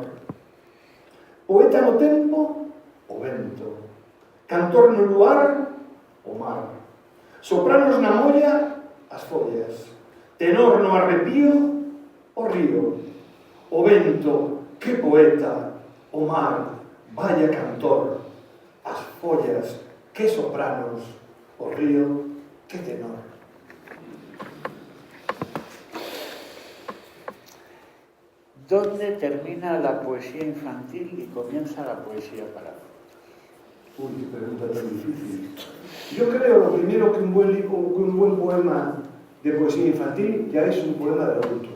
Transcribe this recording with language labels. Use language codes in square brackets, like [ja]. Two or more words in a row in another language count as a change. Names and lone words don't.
[gl] Poeta no tempo, o vento; cantor no luar, o mar; sopranos na molla, as follas; tenor no arrepío, o río. O vento, que poeta; o mar, vaya cantor; as follas, que sopranos; o río, que tenor. [es] ¿Dónde termina la poesía infantil y comienza la poesía para adultos? Uy, qué pregunta tan difícil. Yo creo, lo primero, que un buen poema de poesía infantil ya es un poema de adultos.